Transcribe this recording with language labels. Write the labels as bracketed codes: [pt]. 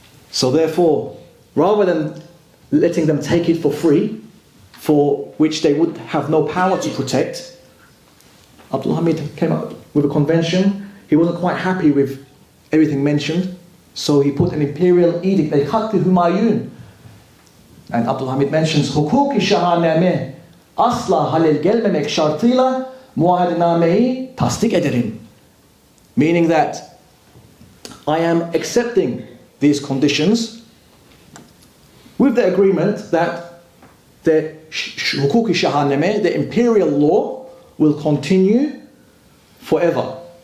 [en] So therefore, rather than letting them take it for free, for which they would have no power to protect, Abdul Hamid came up with a convention. He wasn't quite happy with everything mentioned, so he put an imperial edict, a Hakkı Hümayun. And Abdul Hamid mentions, [tr] Hukuki şahaname asla halel gelmemek şartıyla muahedinameyi tasdik ederim. [en] Meaning that I am accepting these conditions with the agreement that the Hukuki şahaname, the imperial law, will continue forever.